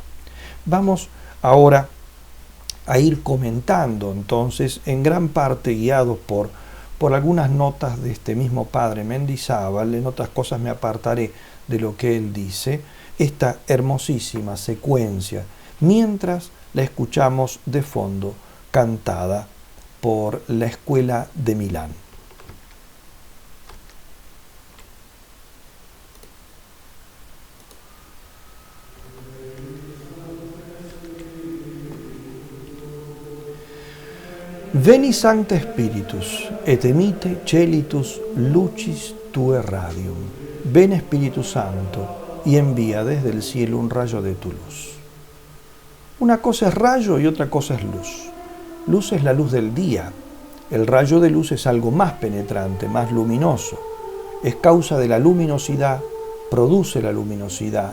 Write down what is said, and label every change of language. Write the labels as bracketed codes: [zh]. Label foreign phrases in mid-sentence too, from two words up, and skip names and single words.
[es] Vamos ahora a ir comentando entonces, en gran parte guiados por algunas notas de este mismo padre Mendizábal, en otras cosas me apartaré de lo que él dice, esta hermosísima secuencia, mientras la escuchamos de fondo, cantada por la Escuela de Milán. [la] Veni Sancte Spiritus, et emite celitus lucis tue radium. [es] Ven Espíritu Santo, y envía desde el cielo un rayo de tu luz. Una cosa es rayo y otra cosa es luz. Luz es la luz del día. El rayo de luz es algo más penetrante, más luminoso. Es causa de la luminosidad, produce la luminosidad.